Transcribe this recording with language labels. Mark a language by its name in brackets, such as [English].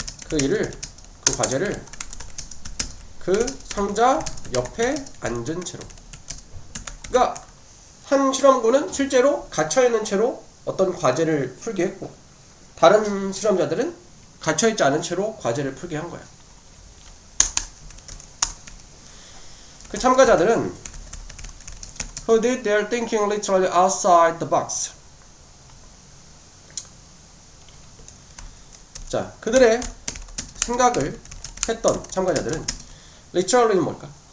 [Korean] 그 일을, 그 과제를 그 상자 옆에 앉은 채로. 그러니까 한 실험군은 실제로 갇혀있는 채로 어떤 과제를 풀게 했고, 다른 실험자들은 갇혀있지 않은 채로 과제를 풀게 한 거야. 그 참가자들은 [English] who did their thinking literally outside the box. [Korean] 자, 그들의 생각을 했던 참가자들은 literally는 뭘까?